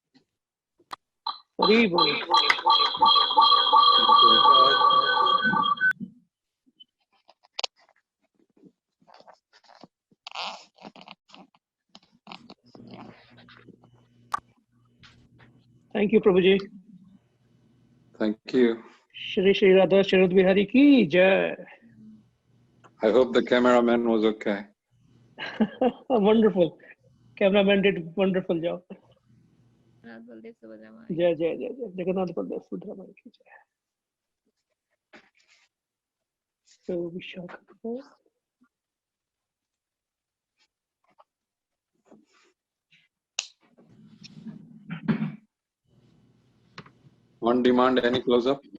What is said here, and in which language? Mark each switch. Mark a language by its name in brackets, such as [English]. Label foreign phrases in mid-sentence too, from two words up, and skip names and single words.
[Hindi] Hari Bol. [English] Thank you, Prabhuji. Thank you. [Hindi] Shri Shri Radha Sharad Bihari ki jai. [English] I hope the cameraman was okay. Wonderful. Cameraman did wonderful job. [Hindi] Jai, jai, jai, jai. Jagannath Baldev Subramanian ki jai. [English] So, Vishakha. On demand, any close-up?